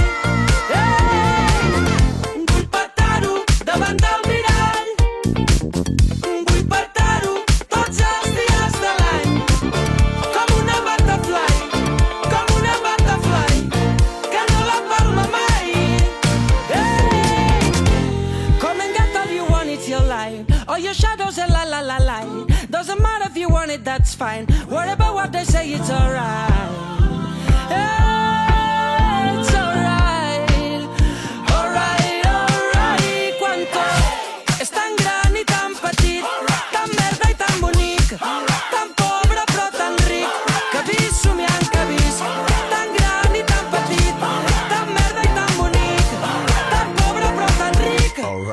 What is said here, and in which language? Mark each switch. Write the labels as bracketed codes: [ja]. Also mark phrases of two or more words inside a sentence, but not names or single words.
[ca] Vull petar-ho davant del mirall. Vull petar-ho tots els dies de l'any. Com una butterfly, que no la palma mai. [en] Come and get all you want, it's your life. All your shadows and la la la la. Doesn't matter if you want it, that's fine. Worry about what they say, it's alright. It's alright. Alright. [ca] Quan tot és tan gran i tan petit, tan verda i tan bonic, tan pobre però tan ric, que vis somiant que vis, tan gran i tan petit, tan verda i tan bonic, tan pobre però tan ric.